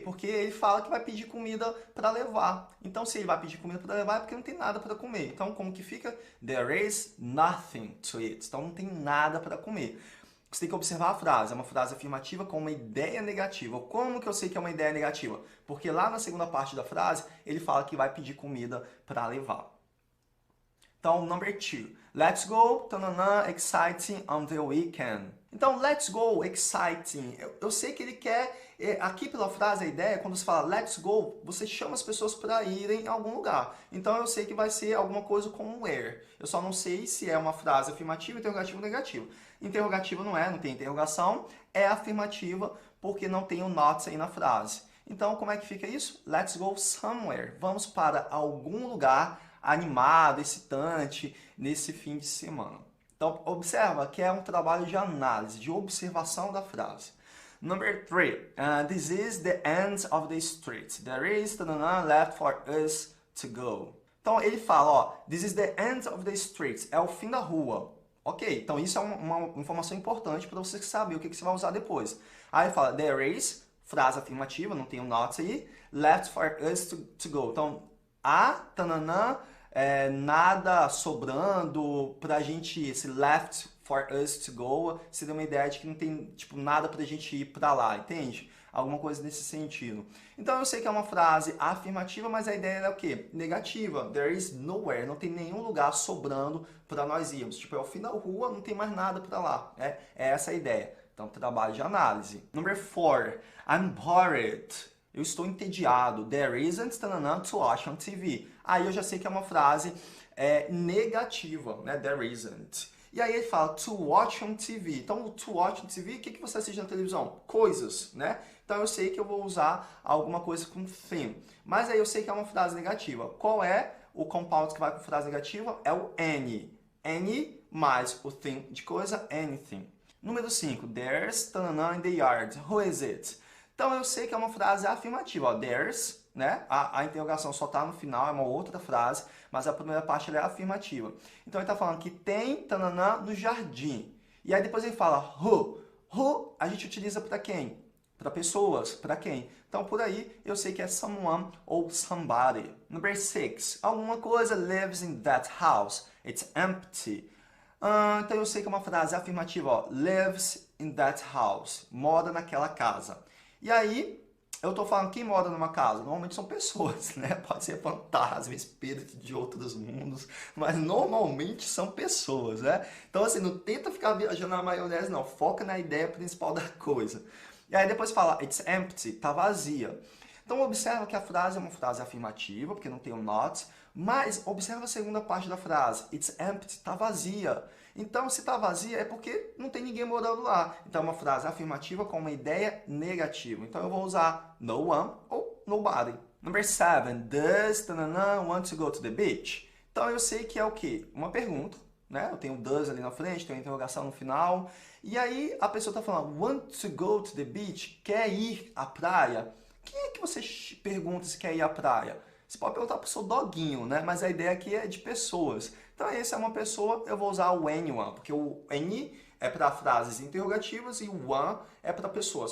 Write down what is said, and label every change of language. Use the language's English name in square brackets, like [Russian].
[Portuguese] Porque ele fala que vai pedir comida para levar. Então, se ele vai pedir comida para levar é porque não tem nada para comer. Então, como que fica? [English] There is nothing to eat. [Portuguese] Então, não tem nada para comer. Você tem que observar a frase. É uma frase afirmativa com uma ideia negativa. Como que eu sei que é uma ideia negativa? Porque lá na segunda parte da frase, ele fala que vai pedir comida para levar. Então, [English] number 2. Let's go, tanana, exciting on the weekend. [Portuguese] Então, [English] let's go, exciting. [Portuguese] Eu sei que ele quer, aqui pela frase, a ideia, quando você fala let's go, você chama as pessoas para irem a algum lugar. Então, eu sei que vai ser alguma coisa com where. Eu só não sei se é uma frase afirmativa, interrogativa ou negativa. Interrogativa não tem interrogação, é afirmativa porque não tem o not aí na frase. Então, como é que fica isso? [English] Let's go somewhere. [Portuguese] Vamos para algum lugar animado, excitante, nesse fim de semana. Então, observa que é um trabalho de análise, de observação da frase. [English] Number 3. This is the end of the street. There is left for us to go. [Portuguese] Então, ele fala, ó, [English] this is the end of the street. [Portuguese] É o fim da rua. Ok, então isso é uma informação importante para você saber o que você vai usar depois. Aí ele fala, there is, frase afirmativa, não tem o not aí, [English] left for us to go. [Portuguese] Então, há, nada sobrando pra gente, esse [English] left for us to go, [Portuguese] seria uma ideia de que não tem, tipo, nada pra gente ir pra lá, entende? Alguma coisa nesse sentido. Então eu sei que é uma frase afirmativa, mas a ideia é o quê? Negativa. [English] There is nowhere, [Portuguese] não tem nenhum lugar sobrando para nós irmos. Tipo, é o fim da rua, não tem mais nada para lá. É essa a ideia. Então, trabalho de análise. [English] Number 4. I'm bored. [Portuguese] Eu estou entediado. [English] There isn't to watch on TV. [Portuguese] Aí eu já sei que é uma frase negativa, né? There isn't. E aí ele fala to watch on TV. Então, to watch on TV, o que você assiste na televisão? Coisas, né? Então eu sei que eu vou usar alguma coisa com thing. Mas aí eu sei que é uma frase negativa. Qual é o compound que vai com frase negativa? É o any. Any mais o thing de coisa, anything. Número 5. [English] There's in the yard. Who is it? [Portuguese] Então eu sei que é uma frase afirmativa. Ó, there's, né? A interrogação só está no final, é uma outra frase, mas a primeira parte ela é afirmativa. Então ele está falando que tem no jardim. E aí depois ele fala who. Who a gente utiliza para quem? Para pessoas, para quem? Então, por aí, eu sei que é someone ou somebody. [English] Number 6. [Portuguese] Alguma coisa [English] lives in that house. It's empty. [Portuguese] Então, eu sei que é uma frase afirmativa. Ó, [English] lives in that house. [Portuguese] Mora naquela casa. E aí, eu estou falando quem mora numa casa. Normalmente são pessoas, né? Pode ser fantasma, espírito de outros mundos. Mas normalmente são pessoas, né? Então, assim, não tenta ficar viajando na maionese, não. Foca na ideia principal da coisa. E aí depois fala, [English] it's empty, [Portuguese] tá vazia. Então observa que a frase é uma frase afirmativa, porque não tem o not, mas observa a segunda parte da frase, [English] it's empty, [Portuguese] tá vazia. Então se tá vazia é porque não tem ninguém morando lá. Então é uma frase afirmativa com uma ideia negativa. Então eu vou usar no one ou nobody. [English] Number 7, does want to go to the beach? [Portuguese] Então eu sei que é o quê? Uma pergunta. Né? Eu tenho does ali na frente, tenho interrogação no final. E aí a pessoa está falando, [English] want to go to the beach? [Portuguese] Quer ir à praia? Quem é que você pergunta se quer ir à praia? Você pode perguntar para o seu doguinho, né? Mas a ideia aqui é de pessoas. Então essa é uma pessoa, eu vou usar o anyone, porque o any é para frases interrogativas e o one é para pessoas.